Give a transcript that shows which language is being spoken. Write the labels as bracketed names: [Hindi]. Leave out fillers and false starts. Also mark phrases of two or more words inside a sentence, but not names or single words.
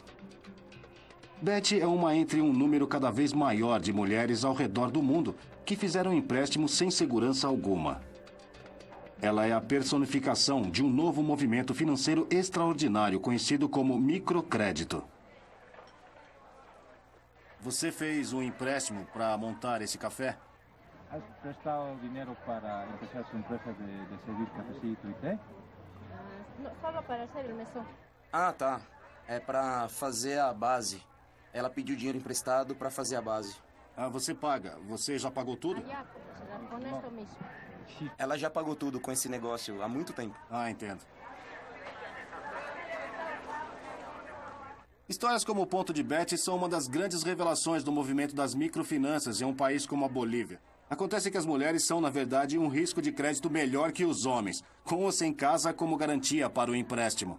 [Portuguese] Betty é uma entre um número cada vez maior de mulheres ao redor do mundo que fizeram empréstimos sem segurança alguma. Ela é a personificação de um novo movimento financeiro extraordinário conhecido como microcrédito. Você fez um empréstimo para montar esse café? [Spanish] ¿Has prestado dinero para empezar su empresa de servir cafecito y té? No, solo para hacer el mesón. [Portuguese] Ah, tá. É para fazer a base. Ela pediu dinheiro emprestado para fazer a base. Ah, você paga. Você já pagou tudo? [Spanish] Allá, con esto mismo. [Portuguese] Ela já pagou tudo com esse negócio há muito tempo. Ah, entendo. Histórias como o Ponto de Betty são uma das grandes revelações do movimento das microfinanças em um país como a Bolívia. Acontece que as mulheres são, na verdade, um risco de crédito melhor que os homens, com ou sem casa como garantia para o empréstimo.